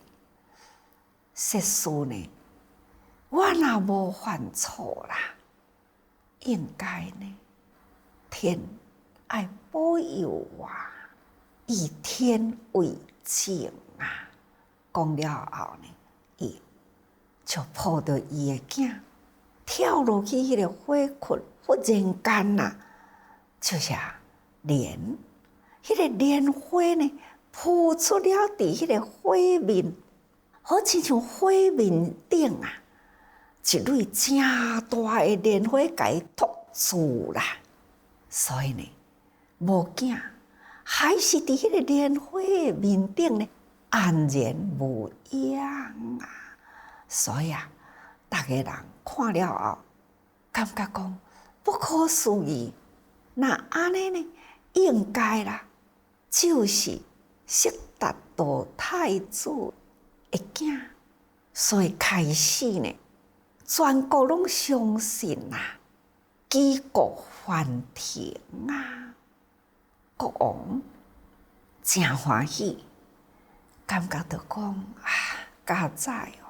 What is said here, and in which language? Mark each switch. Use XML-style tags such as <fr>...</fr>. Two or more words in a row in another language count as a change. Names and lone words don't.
<nan>实事呢，我若无犯错啦，应该呢，天爱保佑我，以天为证啊。讲了后呢，伊就抱着伊的囝跳落去迄个火窟，忽然间啊，就是莲，迄个莲花呢，扑出了伫迄个火面，好亲像火面顶啊，一蕊正大的莲花甲伊托住啦。所以呢，无囝还是伫迄个莲花的面顶呢，安然无恙啊。所以啊，逐个人看了后，感觉讲不可思议。那安尼呢，应该啦，就是悉达多太子的囝，所以开始呢，全国拢相信啊，举国欢腾啊，国王真欢喜，感觉到讲啊，佳哉哦！</nan>